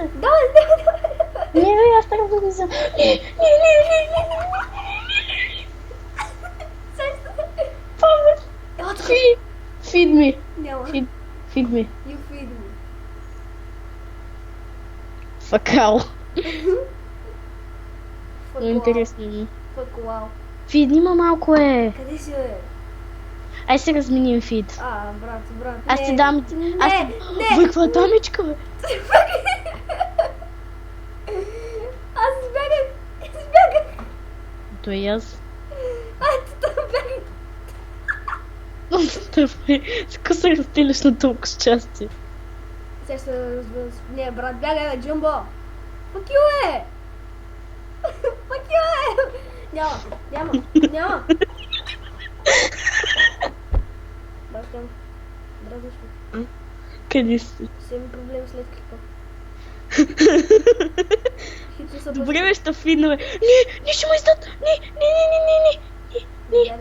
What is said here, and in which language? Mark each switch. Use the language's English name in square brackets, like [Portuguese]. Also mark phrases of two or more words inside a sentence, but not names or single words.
[Bulgarian] Да. Не, бе, аз трябва да го взема. Не. Ето [English] Feed me. [Bulgarian] Няма. [English] Feed me. You feed me. [Bulgarian] Факал. [English] Fuck [Bulgarian] Интересно ми. [English] Fuck wow. [Bulgarian] Фид, има малко е. Къде си, бе? Ай се разменим фид. Брат. Аз ти дам... Не. Бе, каква дамичка, бе? Аз избягах. То и аз. Ти там бягай. Така се разделиш на толкова части. Сега ще разбера. Не, брат, бягай, бе, Джумбо. [English] Fuck you, е! Fuck you, е! [Bulgarian] Няма. Бащам, дразниш ме. Къде си? Ще имам проблем след клипа. Хитро са Добре, бе, ще фидна, бе. Не, ще му издат. Не.